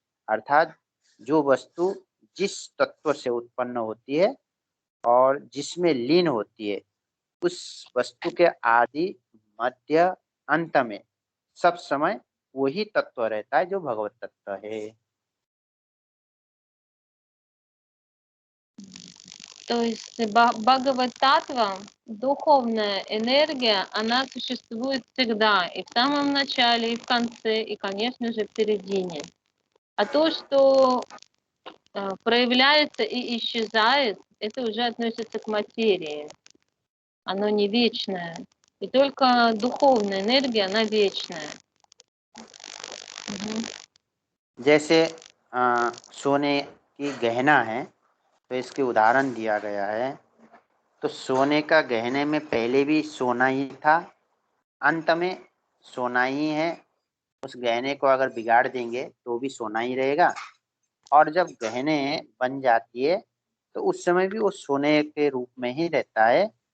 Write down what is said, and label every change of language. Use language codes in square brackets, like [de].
[hi] अर्थात जो वस्तु जिस तत्व से उत्पन्न होती है और जिसमें लीन होती है, उस वस्तु के आदि मध्य अंत में सब समय वही तत्व रहता है जो भगवत तत्व है। [ru] То есть Бхагават-таттва, духовная энергия, она существует всегда, и в самом начале, и в конце, и, конечно же, в середине. А то, что проявляется и исчезает, это уже относится к материи. Оно не вечное. И только духовная энергия, она вечная. [hi] जैसे सोने की गहना है, तो इसके उदाहरण दिया गया है। तो सोने का गहने में पहले भी सोना ही था, अंत में सोना ही है। उस गहने को अगर बिगाड़ देंगे तो भी सोना ही रहेगा, और जब गहने बन जाती है तो उस समय भी वो सोने के रूप में ही रहता है।